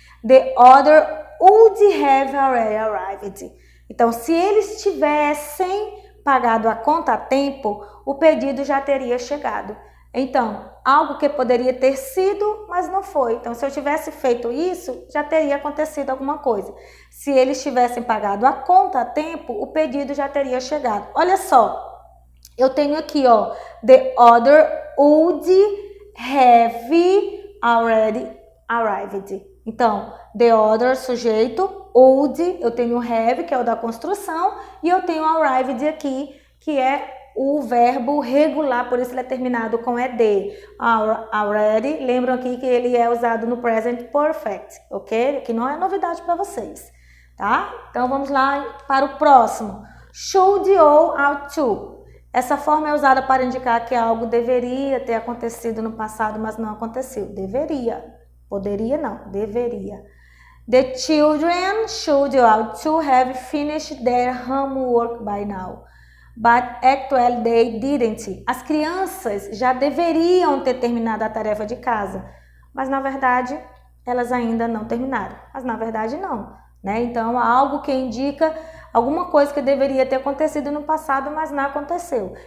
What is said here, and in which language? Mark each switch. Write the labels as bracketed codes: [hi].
[en] The order would have already arrived. [pt] Então, se eles tivessem pagado a conta a tempo, o pedido já teria chegado. Então, algo que poderia ter sido, mas não foi. Então, se eu tivesse feito isso, já teria acontecido alguma coisa. Se eles tivessem pagado a conta a tempo, o pedido já teria chegado. Olha só, eu tenho aqui, ó, [en] the order would have already arrived. [pt] Então, the order, sujeito, would, eu tenho have, que é o da construção, e eu tenho arrived aqui, que é o verbo regular, por isso ele é terminado com ed. Already, lembram aqui que ele é usado no present perfect, ok? Que não é novidade para vocês, tá? Então, vamos lá para o próximo. Should ou ought to. Essa forma é usada para indicar que algo deveria ter acontecido no passado, mas não aconteceu. Deveria. Poderia não, deveria. [en] The children should ought to have finished their homework by now, but actually they didn't. [pt] As crianças já deveriam ter terminado a tarefa de casa, mas na verdade elas ainda não terminaram. Mas na verdade não, né? Então algo que indica alguma coisa que deveria ter acontecido no passado, mas não aconteceu.